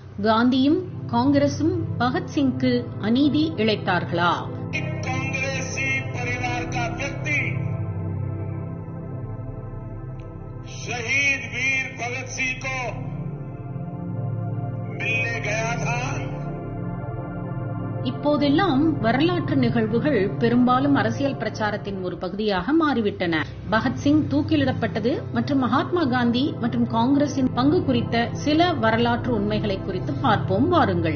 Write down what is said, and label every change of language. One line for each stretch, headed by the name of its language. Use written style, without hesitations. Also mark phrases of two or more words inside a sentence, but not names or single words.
Tamil: காந்தியும் காங்கிரசும் பகத்சிங்க்கு அநீதி இழைத்தார்களா?
Hindi: कांग्रेसी परिवार का व्यक्ति शहीद वीर भगत सिंह को मिलने गया था.
Tamil: இப்போதெல்லாம் வரலாற்று நிகழ்வுகள் பெரும்பாலும் அரசியல் பிரச்சாரத்தின் ஒரு பகுதியாக மாறிவிட்டன. பகத்சிங் தூக்கிலிடப்பட்டது மற்றும் மகாத்மா காந்தி மற்றும் காங்கிரசின் பங்கு குறித்த சில வரலாற்று உண்மைகளை குறித்து பார்ப்போம் வாருங்கள்.